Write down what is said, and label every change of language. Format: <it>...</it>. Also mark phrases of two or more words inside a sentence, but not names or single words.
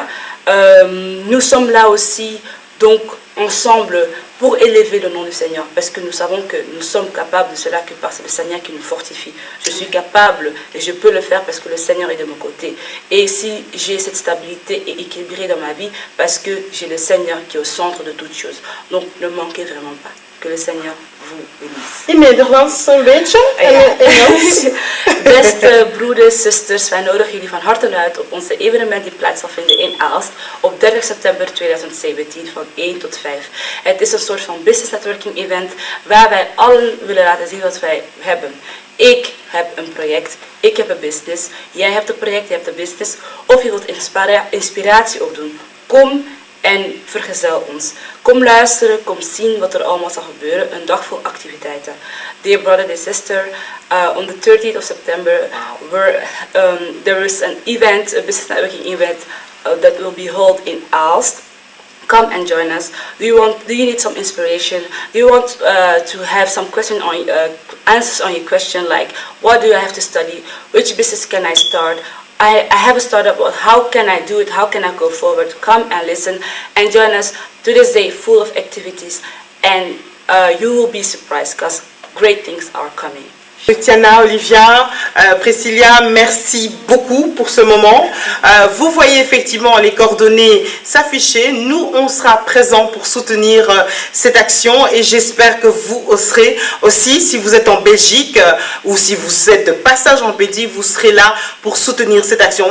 <fr>Nous sommes là aussi, donc ensemble, pour élever le nom du Seigneur, parce que nous savons que nous sommes capables de cela que par le Seigneur qui nous fortifie. Je suis capable et je peux le faire parce que le Seigneur est de mon côté. Et si j'ai cette stabilité et équilibrée dans ma vie, parce que j'ai le Seigneur qui est au centre de toutes choses. Donc ne manquez vraiment pas. Que le Seigneur vous bénisse.</fr> <nl>In Nederlands een beetje? Beste broeders, zusters, wij nodigen jullie van harte uit op onze evenement die plaats zal vinden in Aalst op 30 september 2017 van 1 tot 5. Het is een soort van</nl> <en>business networking event</en> <nl>waar wij allen willen laten zien wat wij hebben. Ik heb een project, ik heb een business, jij hebt een project, jij hebt een business, of je wilt inspiratie opdoen. Kom en vergezel ons. Kom luisteren, kom zien wat er allemaal zal gebeuren. Een dag vol activiteiten.</nl> <en>Dear brother, dear sister, on the 30th of September, there is an event, a business networking event that will be held in Aalst. Come and join us. Do you need some inspiration? Do you want to have some answers on your question, like what do I have to study? Which business can I start? I have a startup, but how can I do it? How can I go forward? Come and listen and join us to this day full of activities, and you will be surprised because great things are coming.</en> <fr>Tiana, Olivia, Priscilla, merci beaucoup pour ce moment. Vous voyez effectivement les coordonnées s'afficher. Nous, on sera présents pour soutenir cette action et j'espère que vous serez aussi, si vous êtes en Belgique ou si vous êtes de passage en Belgique, vous serez là pour soutenir cette action.</fr>